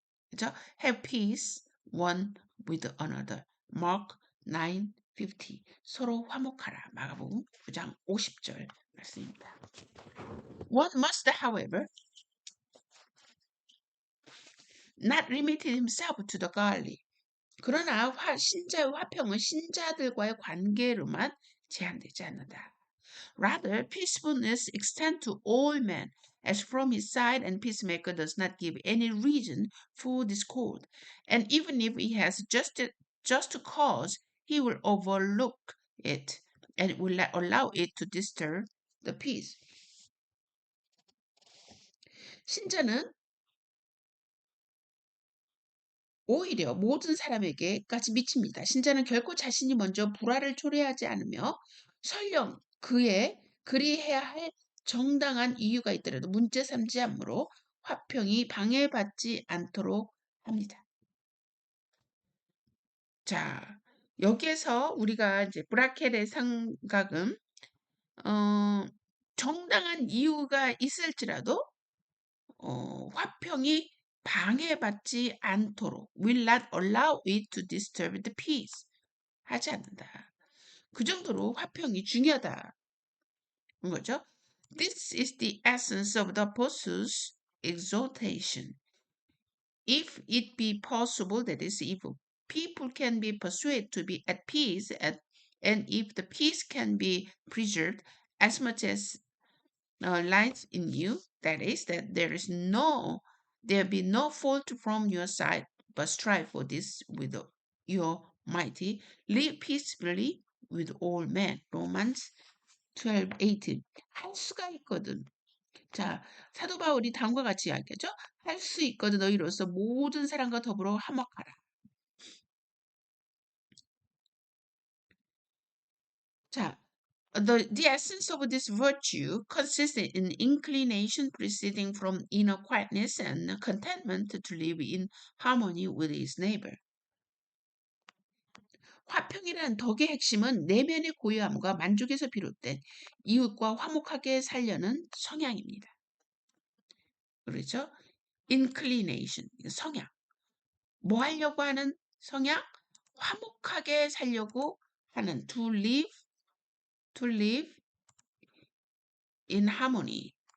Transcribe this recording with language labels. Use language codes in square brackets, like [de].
[ko] 그죠? [en] Have peace one with another. [ko] Mark 9:50. 서로 화목하라. 마가복음 9장 50절 말씀입니다. [en] One must, however, not limit himself to the godly. [ko] 그러나 신자의 화평은 신자들과의 관계로만 제한되지 않는다. [en] Rather, peacefulness extends to all men, as from his side, and peacemaker does not give any reason for discord. And even if he has just cause, he will overlook it and will not allow it to disturb the peace. [ko] 신자는 오히려 모든 사람에게까지 미칩니다. 신자는 결코 자신이 먼저 불화를 초래하지 않으며 설령 그리해야 할 정당한 이유가 있더라도 문제 삼지 않으므로 화평이 방해받지 않도록 합니다. 자, 여기에서 우리가 이제 브라켈의 생각은 어, 정당한 이유가 있을지라도 화평이 방해받지 않도록 [en] will not allow it to disturb the peace [ko] 하지 않는다. 그 정도로 화평이 중요하다는 거죠. [en] This is the essence of the apostles' exhortation. If it be possible, that is, if people can be persuaded to be at peace, and if the peace can be preserved as much as lies in you, that is, that there be no fault from your side, but strive for this with your mighty, live peaceably with all men. [ko] Romans 12:18. 할 수가 있거든. 자, 사도 바울이 다음과 같이 이야기하죠. 할 수 있거든 너희로서 모든 사람과 더불어 화목하라. [en] 자, the essence of this virtue consists in inclination proceeding from inner quietness and contentment to live in harmony with his neighbor. [ko] 화평이라는 덕의 핵심은 내면의 고요함과 만족에서 비롯된 이웃과 화목하게 살려는 성향입니다. 그렇죠? inclination, 성향. 뭐 하려고 하는 성향? 화목하게 살려고 하는 [en] to live in harmony.